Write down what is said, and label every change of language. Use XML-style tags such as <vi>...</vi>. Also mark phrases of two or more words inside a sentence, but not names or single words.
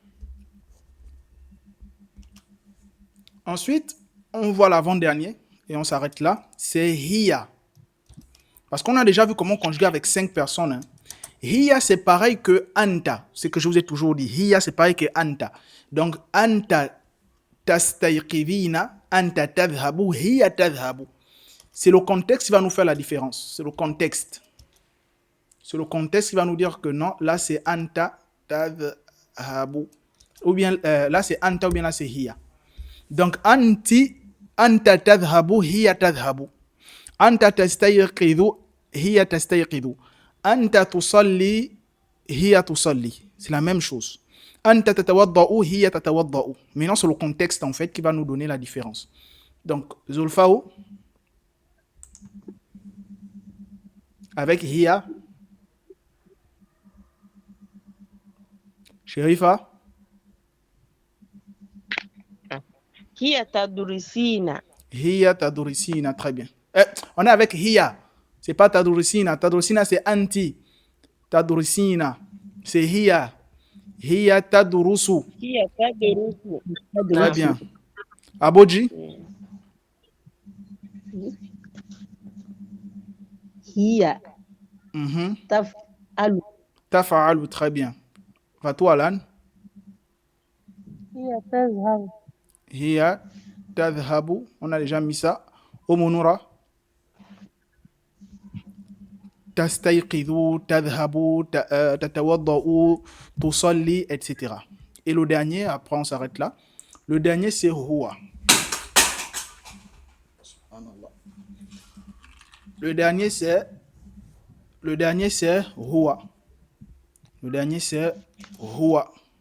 <fr>Ensuite, on voit l'avant-dernier et on s'arrête là. C'est hiya. Parce qu'on a déjà vu comment conjuguer avec 5 personnes. Hein. Hiya, c'est pareil que anta. C'est ce que je vous ai toujours dit. Hiya, c'est pareil que anta. Donc,</fr> <ar>أنت تستيقظين، أنت تذهب، هي تذهب.</ar> <fr>C'est le contexte qui va nous faire la différence. C'est le contexte. C'est le contexte qui va nous dire que non, là c'est</fr> <ar>أنت تذهب.</ar> <fr>Ou bien là c'est anta ou bien là c'est hiya. Donc,</fr> <ar>أنتِ، أنت تذهب، هي تذهب. أنت تستيقظ، هي تستيقظ. أنت تصلي، هي تصلي.</ar> <fr>C'est la même chose.</fr> <ar>أنت تتوضأ، هي تتوضأ.</ar> <fr>Maintenant, c'est le contexte en fait qui va nous donner la différence. Donc, Zulfao, avec hiya. Sherifa.</fr> <ar>هي تدرسين. هي تدرسين,</ar> <fr>très bien. On est avec hiya. C'est pas tadrisina. Tadrisina, c'est anti.</fr> <ar>Tadrisina, c'est hiya. هي تدرس. هي تدرس.</ar> <fr>Très bien. Abodji. hiya Mhm. taf'alu. Tafa'alu, très bien. Fatoualan.</fr> <ar>هي تذهب. هي تذهب.</ar> <fr>On a déjà mis ça. Omunura.</fr> <ar>تستيقظ، تذهب، تتوضأ، تصلي,</ar> <fr>etc. Et le dernier, après on s'arrête là. Le dernier, c'est huwa. Le dernier, c'est huwa. Le dernier, c'est huwa.</fr>